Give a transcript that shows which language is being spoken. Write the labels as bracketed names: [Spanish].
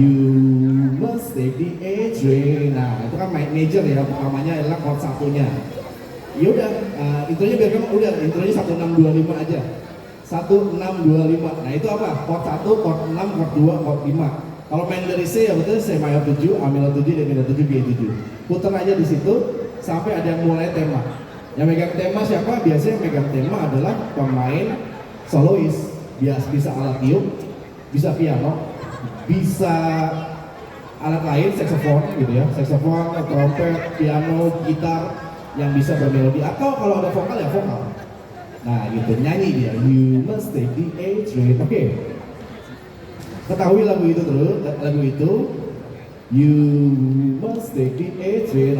[English] You must take the A train. [Indonesian] Nah, itu kan major ya, pertamanya adalah chord satunya. Ya udah, intronya biar kamu udah, intronya 1625 aja. 1625. Nah, itu apa? Chord 1, chord 6, chord 2, chord 5. Kalau main dari C ya betul, C mayor 7, A minor 7, D minor 7, B 7. Putar aja di situ sampai ada yang mulai tema. Yang megang tema siapa? Biasanya yang megang tema adalah pemain solois. Bisa alat tiup, bisa piano, bisa alat lain, saxophone gitu ya. Saxophone, trompet, piano, gitar yang bisa bermelodi, atau kalau ada vokal ya vokal. Nah gitu, nyanyi dia. [English] You must take the A train. [Indonesian] Oke. Ketahui lagu itu terus, lagu itu. [English] You must take the A train.